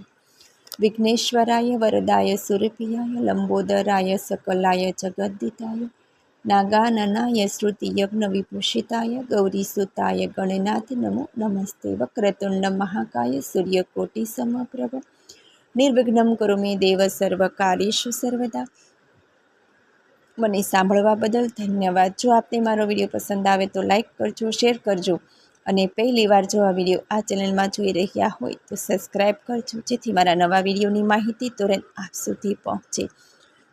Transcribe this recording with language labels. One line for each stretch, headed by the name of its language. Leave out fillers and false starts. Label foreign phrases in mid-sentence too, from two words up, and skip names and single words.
Sanskrit: विघ्नेश्वराय वरदाय सुरप्रियाय लंबोदराय सकलाय जगद्दिताय नागाननाय श्रुतियज्ञविभूषिताय गौरीसुताय गणनाथ नमो नमस्ते। वक्रतुंड महाकाय सूर्यकोटिसमप्रभ निर्विघ्नं कुरु मे देव सर्वकार्येषु सर्वदा।
Gujarati: મને સાંભળવા બદલ ધન્યવાદ। જો આપને મારો વિડીયો પસંદ આવે તો લાઈક કરજો, શેર કરજો અને પહેલી વાર જો આ વિડીયો આ ચેનલમાં જોઈ રહ્યા હોય તો સબસ્ક્રાઈબ કરજો, જેથી મારા નવા વિડીયોની માહિતી તુરંત આપ સુધી પહોંચે।